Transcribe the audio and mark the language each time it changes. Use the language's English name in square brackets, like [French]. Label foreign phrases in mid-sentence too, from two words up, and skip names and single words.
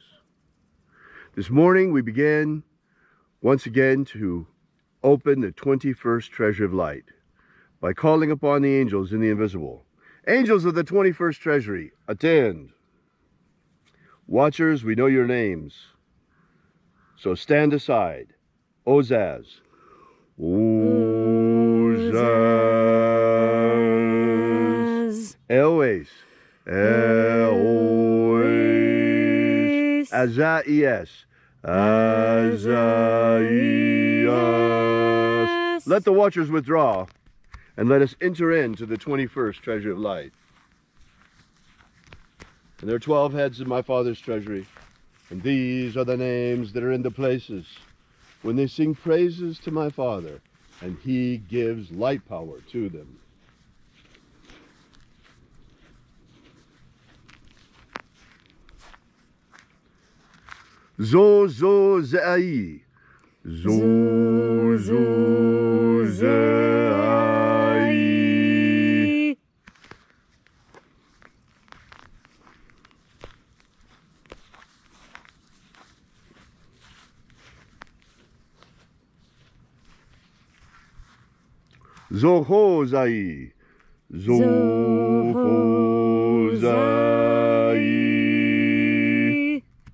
[English] This morning we began once again to open the 21st treasure of light by calling upon the angels in the invisible. Angels of the 21st treasury, attend. Watchers, we know your names, so stand aside. Ozaz. Ozaz. Eloes. Eloes. Azaias. Azaias. Let the watchers withdraw, and let us enter into the 21st treasure of light. And there are 12 heads in my Father's treasury, and these are the names that are in the places when they sing praises to my Father, and he gives light power to them. Zo zo zai. Zo zo zai. Zohozai. Zohozai.